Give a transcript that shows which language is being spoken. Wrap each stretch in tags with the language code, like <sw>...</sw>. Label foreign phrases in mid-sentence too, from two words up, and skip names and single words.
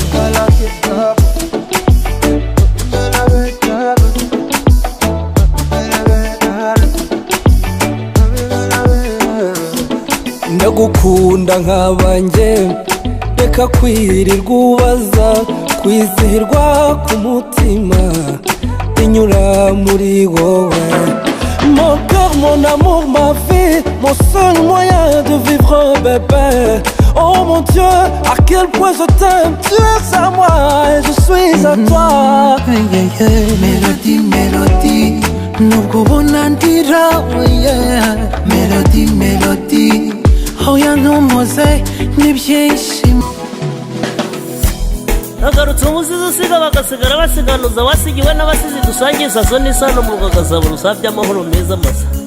<rw>Ndagukunda nk'abanjye, reka kwirirwa ubaza, kwizihirwa ku mutima inyura muri wowe.</rw> <fr>Mon cœur, mon amour, ma vie, mon seul moyen de vivre, bébé. Oh mon Dieu, à quel point je t'aime, tu es à moi et je suis à toi.</fr> <rw>Melody, melody, nubwo ubona ndira, melody, melody, oya ntumuze n'ibyishimo. Nagarutse umusizi usiga bagasigara basiganuza, wasigiwe n'abasizi dusangiza zo n'isano mu rwagazabura usabye amahoro meza masa.</rw>